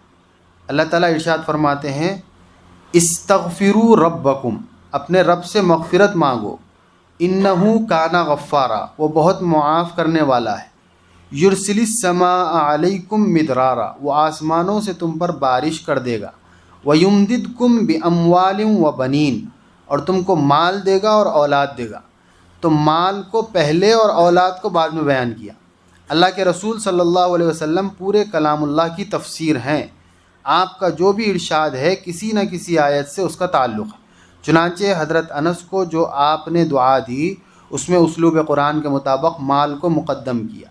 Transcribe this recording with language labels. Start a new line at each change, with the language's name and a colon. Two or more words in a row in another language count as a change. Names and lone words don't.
Urdu: اللہ تعالیٰ ارشاد فرماتے ہیں
Arabic: استغفروا ربکم،
Urdu: اپنے رب سے مغفرت مانگو،
Arabic: انہ کان غفارا،
Urdu: وہ بہت معاف کرنے والا ہے،
Arabic: یرسل السماء علیکم مدرارا،
Urdu: وہ آسمانوں سے تم پر بارش کر دے گا،
Arabic: ویمددکم باموال وبنین،
Urdu: اور تم کو مال دے گا اور اولاد دے گا۔ تو مال کو پہلے اور اولاد کو بعد میں بیان کیا۔ اللہ کے رسول
Arabic: صلی اللہ علیہ وسلم
Urdu: پورے کلام اللہ کی تفسیر ہیں۔ آپ کا جو بھی ارشاد ہے کسی نہ کسی آیت سے اس کا تعلق ہے۔ چنانچہ حضرت انس کو جو آپ نے دعا دی اس میں اسلوب قرآن کے مطابق مال کو مقدم کیا۔